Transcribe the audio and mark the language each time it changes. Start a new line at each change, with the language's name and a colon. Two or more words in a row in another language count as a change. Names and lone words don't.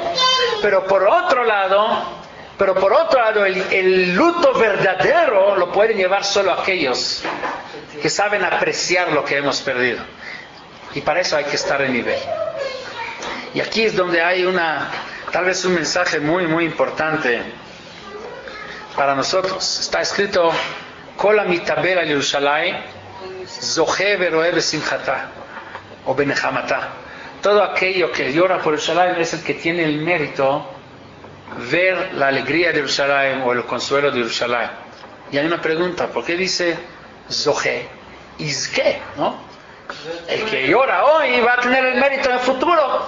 Spanish: Pero por otro lado, el luto verdadero lo pueden llevar solo aquellos que saben apreciar lo que hemos perdido. Y para eso hay que estar en nivel. Y aquí es donde hay tal vez un mensaje muy, muy importante para nosotros. Está escrito,
Hebrew: כל המתאבל על ירושלים זוכה ורואה בשמחתה, או בנחמתה.
Spanish: Todo aquello que llora por Yerushalayim es el que tiene el mérito ver la alegría de Yerushalayim o el consuelo de Yerushalayim. Y hay una pregunta, ¿por qué dice zoche? ¿Izke? ¿No? El que llora hoy va a tener el mérito en el futuro.